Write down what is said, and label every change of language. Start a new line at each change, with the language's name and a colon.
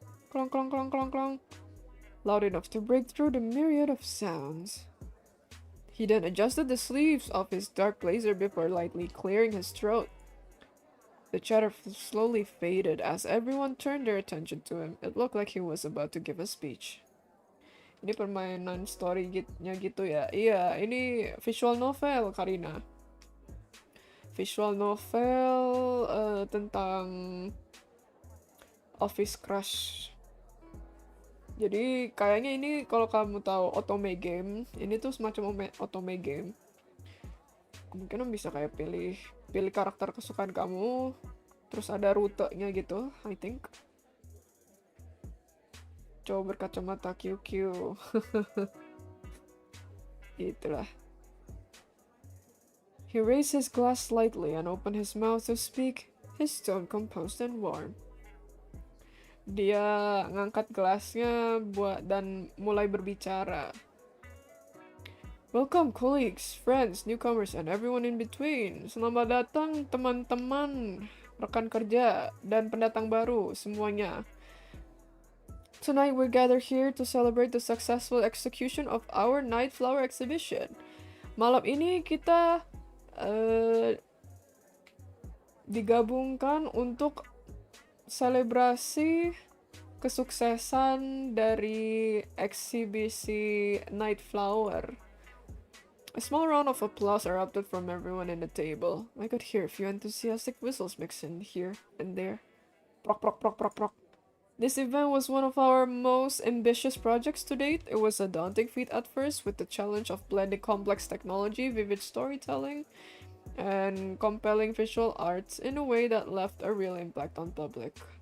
English: Clong, clong, clong, clong, clong. Loud enough to break through the myriad of sounds. He then adjusted the sleeves of his dark blazer before lightly clearing his throat. The chatter slowly faded as everyone turned their attention to him. It looked like he was about to give a speech.
Indonesian: Ini permainan story-nya gitu ya. Iya, ini visual novel, Karina. Visual novel tentang office crush. Jadi kayaknya ini kalau kamu tahu otome game, ini tuh semacam otome game. Kemungkinan bisa kayak pilih karakter kesukaan kamu, terus ada rutenya gitu,
English: I think.
Indonesian: Coba berkacamata QQ. Itulah.
English: He raised his glass slightly and opened his mouth to speak, his tone composed and warm.
Indonesian: Dia ngangkat gelasnya dan mulai berbicara.
English: Welcome colleagues, friends, newcomers, and everyone in between.
Indonesian: Selamat datang teman-teman, rekan kerja, dan pendatang baru semuanya.
English: Tonight we gather here to celebrate the successful execution of our night flower exhibition.
Indonesian: Malam ini kita digabungkan untuk selebrasi kesuksesan dari eksibisi night flower.
English: A small round of applause erupted from everyone in the table. I could hear a few enthusiastic whistles mixed in here and there. Proc, proc, proc, proc, proc. This event was one of our most ambitious projects to date. It was a daunting feat at first, with the challenge of blending complex technology, vivid storytelling, and compelling visual arts in a way that left a real impact on public.